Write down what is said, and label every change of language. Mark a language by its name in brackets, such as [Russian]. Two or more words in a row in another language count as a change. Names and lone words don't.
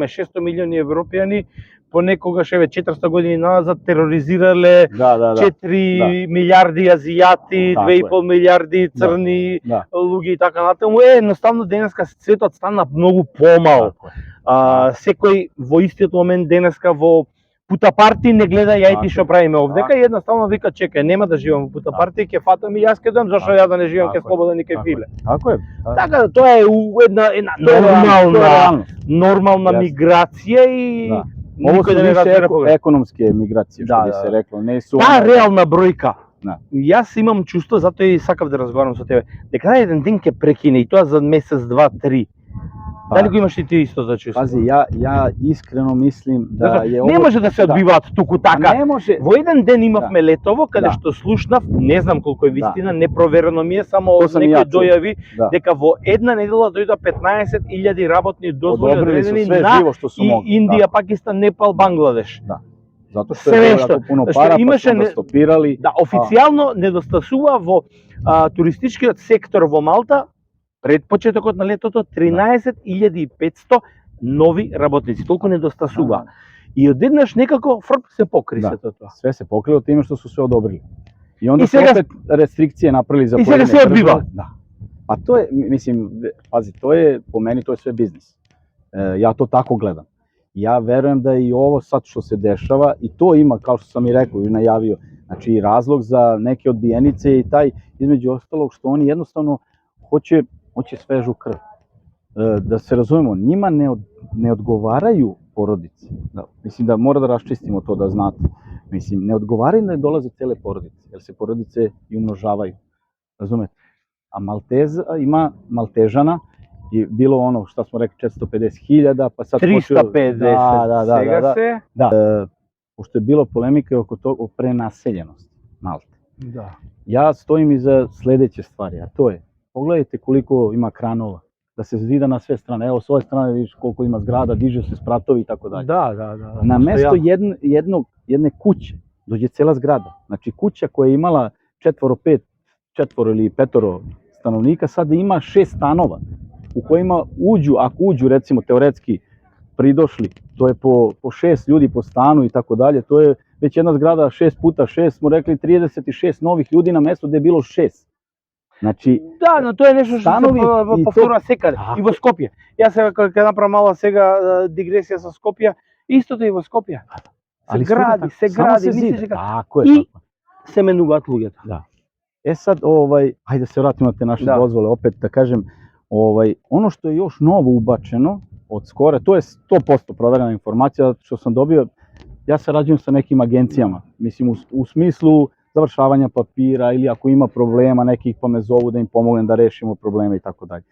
[Macedonian] 600 милиони европјани понекогаш 400 години назад тероризирале 4 милиарди азијати, 2,5 милиарди црни луѓе и така натаму. Едноставно денеска светот стана многу помал. Секој во истиот момент денеска во Путапарти не гледа јајти што правиме овдека и едноставно вика чекај, нема да живеам во Путапарти, ќе фатам и јас ќе дојдам, зашто ја да не живеам ке слободен и ке филе. [Serbian] Tako je. [Macedonian] Така тоа е една нормална миграција и [Serbian] Ovo su više ekonomske migracije, što bi se reklo. [Macedonian] Таа реална бројка. Јас имам чувство, затоа и сакав да разговарам со тебе, дека еден ден ќе прекине и тоа за месец, два, три. Дали го имаш и ти исто за чувство? [Serbian] Pazi, ja iskreno mislim da je ovo... [Macedonian] Не може да се одбиваат туку така. Не може. Во еден ден имавме летово, каде што слушнав, не знам колку е вистина, непроверено ми е, само некој дојави дека во една недела дојдоа 15.000 работни дозволи одредени на Индија, Пакистан, Непал, Бангладеш. [Serbian] Zato što je bilo jako puno para, pa su onda stopirali. [Macedonian] Да, официјално недостасува во туристичкиот сектор во Малта пред почетокот на летото 13.500 нови работници. Толку недостасува. И одеднаш некако се покри сето тоа. [Serbian] Sve se pokrilo time što su sve odobrili. I onda su opet restrikcije napravili za pojedine [Macedonian] države. I сега се одбива. [Serbian] Da. Pa to je, mislim, pazi, to je, po meni to je sve biznis. Ja to tako gledam. Ja verujem da i ovo sad što se dešava, i to ima, kao što sam i rekao i najavio, znači razlog za neke odbijenice i taj, između ostalog, što oni jednostavno hoće svežu krv. Da se razumemo, njima ne odgovaraju porodice. Mislim da mora da raščistimo to, da znate. Mislim, ne odgovaraju da dolaze cele porodice, jer se porodice i umnožavaju. Razumete? A ima Maltežana, i bilo ono šta smo rekli 450.000, pa sad 350, [Macedonian] сега се? [Serbian] Da, pošto je bilo polemike oko toga, o prenaseljenosti Malte. Da. Ja stojim iza sledeće stvari, a to je, pogledajte koliko ima kranova, da se zida na sve strane, evo s ove strane vidiš koliko ima zgrada, diže se spratovi i tako dalje. Da. Na mesto jedne kuće dođe cela zgrada, znači kuća koja je imala 4 ili 5 stanovnika, sada ima 6 stanova u kojima ako uđu recimo teoretski pridošli, to je po 6 ljudi po stanu i tako dalje, to je već jedna zgrada 6 puta 6, smo rekli 36 novih ljudi na mesto gde je bilo 6. Znači, [Macedonian] да, но тоа е нешто што се повторува секаде, и во Скопје. Јас сега ќе направам мала сега дигресија со Скопје, истото и во Скопје. Се гради, и се менуваат луѓето. [Serbian] Da. Sad, hajde se vratimo na te naše dozvole, opet da kažem, ono što je još novo ubačeno od skora, to je 100% proverena informacija, što sam dobio, ja sarađujem sa nekim agencijama, mislim u smislu završavanja papira ili ako ima problema nekih pa me zovu da im pomognem da rešimo probleme i tako dalje.